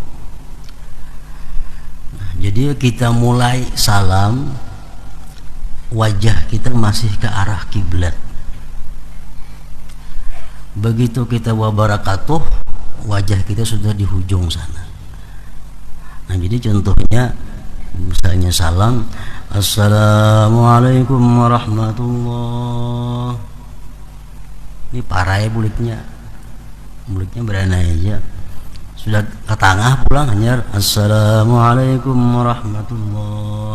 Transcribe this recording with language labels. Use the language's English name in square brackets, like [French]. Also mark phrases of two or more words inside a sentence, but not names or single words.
[Indonesian] Nah, jadi kita mulai salam, wajah kita masih ke arah kiblat. Begitu kita wabarakatuh, wajah kita sudah di hujung sana. Nah, jadi contohnya misalnya salam, [Arabic] السلام عليكم ورحمة الله. [Banjar] Ini parah ya mulutnya berana aja. Sudah ke tengah pulang hanya [Arabic] السلام عليكم ورحمة الله.